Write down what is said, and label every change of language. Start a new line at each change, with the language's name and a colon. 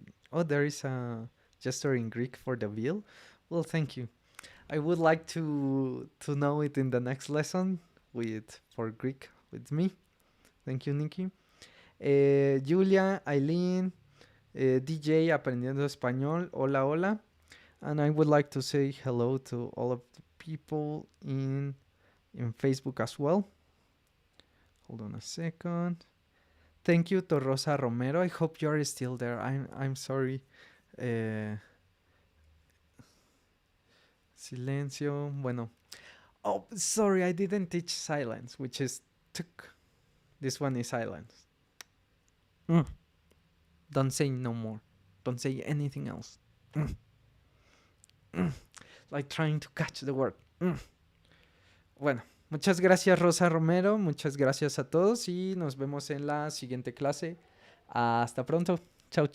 English: Oh, there is a gesture in Greek for the bill. Well, thank you. I would like to know it in the next lesson with for Greek with me. Thank you, Nikki. Julia, Eileen, DJ Aprendiendo Español.
Spanish: Hola, hola.
English: And I would like to say hello to all of the people in Facebook as well. Hold on a second. Thank you to Rosa Romero. I hope you're still there. I'm sorry.
Spanish: Silencio. Bueno.
English: Oh, sorry, I didn't teach silence, which is tuk. This one is silence. Don't say no more. Don't say anything else. Like trying to catch the word.
Spanish: Bueno, muchas gracias Rosa Romero, muchas gracias a todos y nos vemos en la siguiente clase. Hasta pronto. Chao, chao.